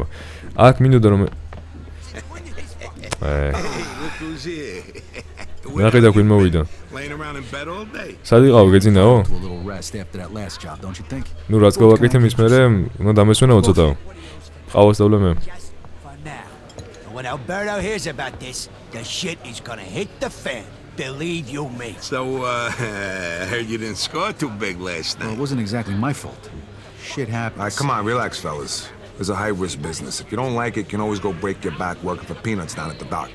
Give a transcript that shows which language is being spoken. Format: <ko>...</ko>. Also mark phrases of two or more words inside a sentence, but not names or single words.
<ka>აქ მინდოდა რომ ნახე და ქვინ მოვიდა. სად იყავ გეძინაო? ნუ რაც გავაკეთე მის მერე უნდა დამესვენაო ცოტა. ყავას დავლე მე.</ka> <en>When Alberto hears about this, the shit is gonna hit the fan. Believe you me. So, I heard you didn't score too big last night. Well, it wasn't exactly my fault. Shit happens. All right, come on, relax, fellas. It's a high-risk business. If you don't like it, you can always go break your back working for peanuts down at the docks.</en>